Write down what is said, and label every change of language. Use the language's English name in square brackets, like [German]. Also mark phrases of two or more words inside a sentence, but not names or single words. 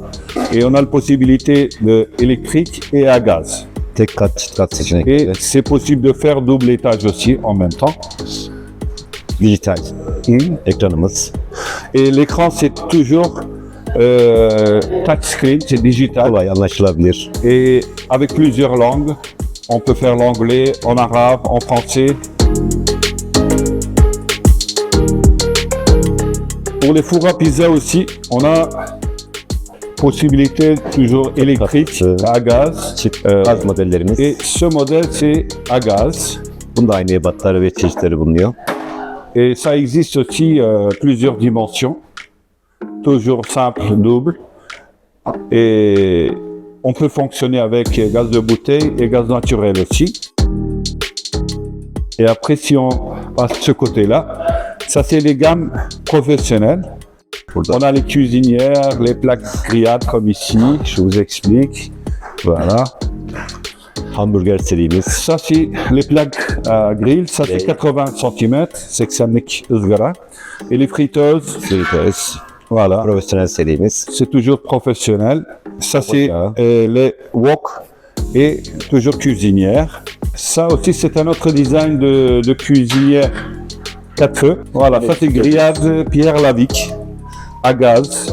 [French] Et on a la possibilité de électrique et à gaz. Et c'est possible de faire double étage aussi en même temps. [Turkish] Dijital ekranımız. [French] Et l'écran c'est toujours touchscreen, c'est digital. [Turkish] Kolay anlaşılabilir. [French] Et avec plusieurs langues, on peut faire l'anglais, en arabe, en français. Pour les fours à pizza aussi, on a possibilité toujours électrique, à gaz. [Turkish] Gaz modellerimiz. [French] Et ce modèle, c'est à gaz. [Turkish] Bunda aynı ebatları ve çeşitleri bulunuyor. [French] Et ça existe aussi plusieurs dimensions, toujours simple, double. Et on peut fonctionner avec gaz de bouteille et gaz naturel aussi. Et après, si on passe de ce côté-là, ça c'est les gammes professionnelles. On a les cuisinières, les plaques grillades comme ici, je vous explique. Voilà. [Turkish] Hamburger serimiz. [French] Ça c'est les plaques à grill, ça c'est 80 cm, [Turkish] 80'lik ızgara. [French] Et les friteuses, [Turkish] Fritöz. [French] voilà, [Turkish] Profesyonel serimiz. [French] c'est toujours professionnel. Ça c'est les wok et toujours cuisinière. Ça aussi c'est un autre design de cuisinière 4 feux. Voilà, ça c'est grillade Pierre Lavic à gaz.